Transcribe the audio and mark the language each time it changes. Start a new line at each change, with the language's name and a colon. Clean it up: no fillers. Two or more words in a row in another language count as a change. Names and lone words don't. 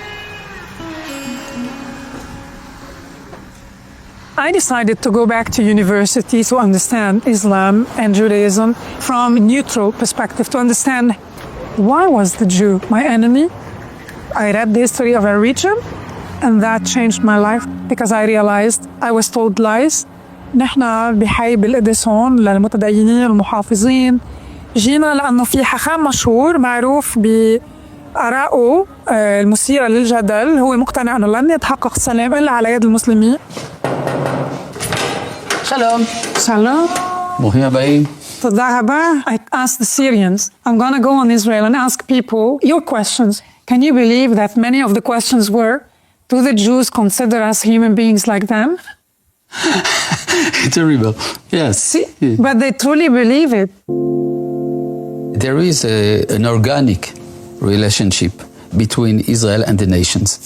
English: I decided to go back to university to understand Islam and Judaism from a neutral perspective, to understand why was the Jew my enemy. I read the history of our region, and that changed my life because I realized I was told lies.
Arabic: نحن بحي بالإديسون للمتدينين المحافظين. جينا لأنه في حاخام مشهور معروف بآرائه المثيرة للجدل، هو مقتنع أنه لن يتحقق السلام إلا على يد المسلمين.
Hebrew: Shalom. Shalom. ברוכים הבאים. תודה רבה.
English: I asked the Syrians, I'm going to go on Israel and ask people your questions. Can you believe that many of the questions were, do the Jews consider us human beings like them? Terrible. Yes. See, but they truly believe it. There is an organic relationship between Israel and the nations.